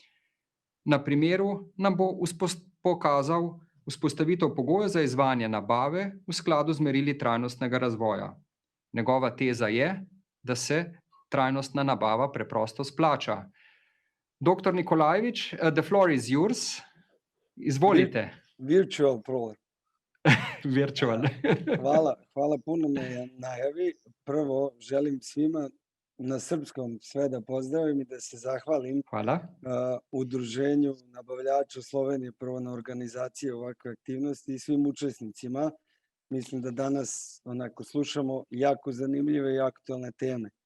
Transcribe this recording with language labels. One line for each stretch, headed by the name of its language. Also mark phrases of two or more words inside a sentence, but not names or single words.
Slovenian: Na primeru nam bo pokazal vzpostavitev pogojev za izvajanje nabave v skladu z merili trajnostnega razvoja. Njegova teza je, da se trajnostna nabava preprosto splača. Dr. Nikolajevič,
English: the floor is yours.
Slovenian: Izvolite. Virtual provar. Virtual.
Serbian: Hvala puno na najavi. Prvo želim svima na srpskom sve da pozdravim i da se zahvalim Udruženju nabavljača Slovenije, prvo na organizaciji ovakve aktivnosti i svim učesnicima. Mislim da danas onako slušamo jako zanimljive i aktualne teme.